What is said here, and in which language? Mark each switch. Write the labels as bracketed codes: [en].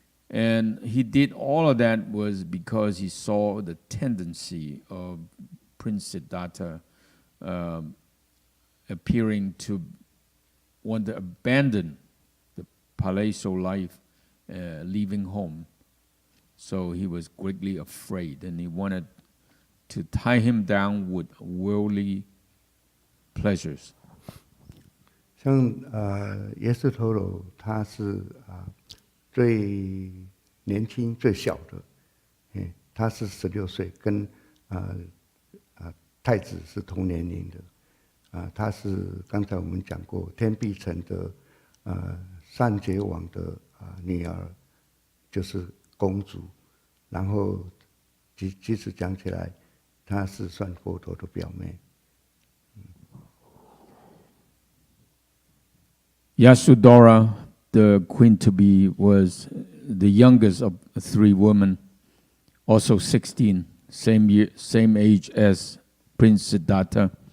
[en] And he did all of that was because he saw the tendency of Prince Siddhartha appearing to want to abandon the palatial life, leaving home. So he was greatly afraid, and he wanted to tie him down with worldly pleasures. [zh] 像耶稣陀罗，他是最年轻、最小的，他是16岁，跟太子是同年龄的，他是刚才我们讲过天臂城的善觉王的女儿，就是公主，然后即使讲起来，她是算佛陀的表妹。 [en] Yashodhara, the queen to be, was the youngest of 3 women, also 16, same age as Prince Siddhartha.